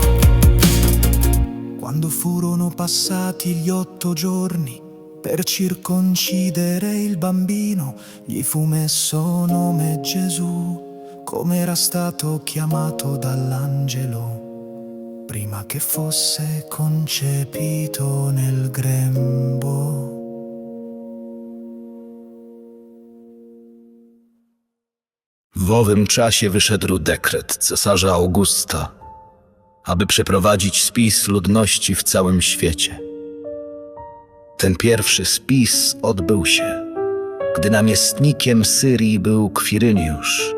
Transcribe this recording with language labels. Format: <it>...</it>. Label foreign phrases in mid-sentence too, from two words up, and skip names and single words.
<it>Quando furono passati gli 8 giorni per circoncidere il bambino, gli fu messo nome Gesù, come era stato chiamato dall'angelo prima che fosse concepito nel grembo.</it> <pl>W owym czasie wyszedł dekret cesarza Augusta, aby przeprowadzić spis ludności w całym świecie. Ten pierwszy spis odbył się, gdy namiestnikiem Syrii był Kwiryniusz.</pl>